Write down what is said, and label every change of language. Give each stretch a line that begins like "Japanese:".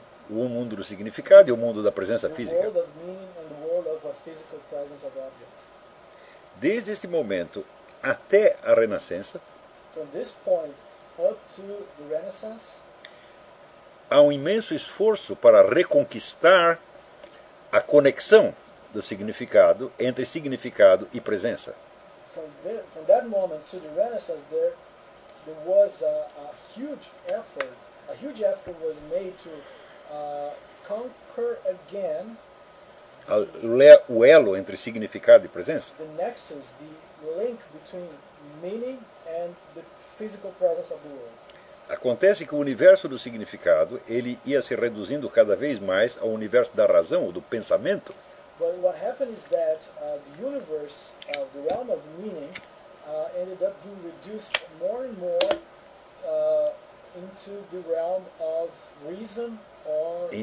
Portuguese: o mundo do significado e o mundo da presença física.
English: The world of meaning and the world of a physical presence of objects.
Portuguese: Desde este momento até a Renascença,
English: from this point up to the Renaissance,
Portuguese: há um imenso esforço para reconquistar a conexão do significado, entre significado e presença.
English: From that moment to the Renaissance, there was a huge effort was made to conquer again
Portuguese: o elo entre significado e presença.
English: The nexus, the link between meaning and the physical presence of the world.
Portuguese: Acontece que o universo do significado, ele ia se reduzindo cada vez mais ao universo da razão, do pensamento.
English: But what happened is that the universe, the realm of meaning, ended up being reduced more and more into the realm of reason or